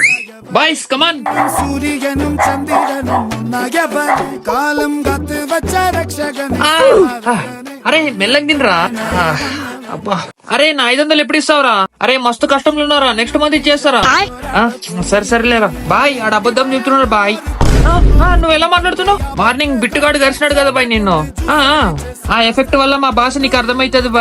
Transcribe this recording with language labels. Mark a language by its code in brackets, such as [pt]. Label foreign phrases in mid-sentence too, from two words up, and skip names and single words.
[en] Boys come on. [ml] സൂര്യനും ചന്ദ്രനും നയവൻ കാലം കാത്ത് വച്ച രക്ഷകൻ. [te] అరే మెల్లగా తినరా. అబ్బా అరే నా 500 ఎప్పుడు ఇస్తావురా? అరే మస్తు కష్టంలో ఉన్నారా, [en] next month [te] ఇచ్చేస్తారా? సరే సరేలేరా బాయ్. ఆడ అబద్ధం చెప్తున్నాడు బాయ్. నువ్వు ఎలా మాట్లాడుతున్నావు? మార్నింగ్ బిట్టుగాడు కలిసినాడు కదా బాయ్ నిన్ను. ఆ ఎఫెక్ట్ వల్ల మా భాష నీకు అర్థమైతుంది బాయ్.